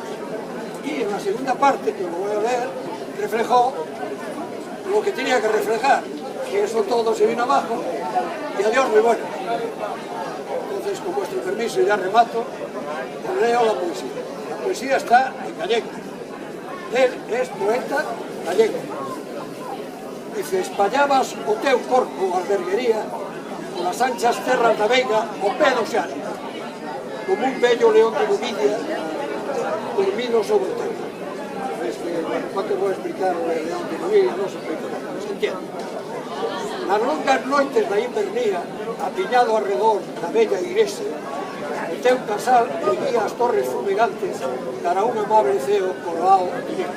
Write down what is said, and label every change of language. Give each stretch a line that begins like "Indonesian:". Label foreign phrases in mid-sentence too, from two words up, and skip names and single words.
Spanish: Y en la segunda parte, que lo voy a leer, reflejó lo que tenía que reflejar, que eso todo se vino abajo y adiós muy bueno. Entonces, con vuestro permiso, ya remato, os leo la poesía. La poesía está en gallego. Él es poeta gallego. Dice,
Galician: espallabas o teu corpo, alberguería, polas anchas terras da veiga, o pé do Xane, como un bello león de Numidia, dormido sobre o teu.
Spanish: es que, cuando
Galician: vou explicar o León de Luís, non se explica nada,
Spanish: se entiende.
Galician: Nas longas noites da invernía, apiñado arredor da bella igrexa, o teu casal erguía as torres fumegantes cara a un amable ceo coroado de negro.